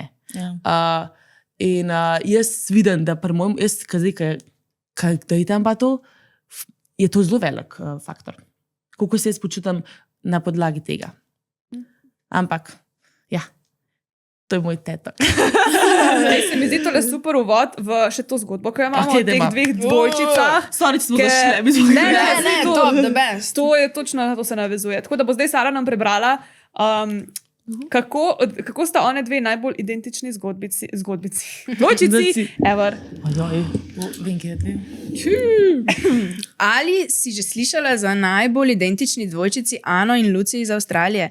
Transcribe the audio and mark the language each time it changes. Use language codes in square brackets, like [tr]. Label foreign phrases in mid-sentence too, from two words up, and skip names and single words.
[sl] In jaz vidim, da pri mojem, jaz kaj tam pa to, je to zelo velik faktor. Kako se jaz počutam na podlagi tega. Ampak, ja, to je moj tetok. Se mi zdi tole super uvod v še to zgodbo, ko imamo o teh 2 dvojčicah. Sorry, če smo zašle. Ne, [en] top, the best. [sl] To je točno, na to se navezuje. Tako da bo zdaj Sara nam prebrala, kako sta one 2 najbolj identični zgodbici, dvojčici, ever. Vem, kje je Ali si že slišala za najbolj identični dvojčici Ano in Luci iz Avstralije?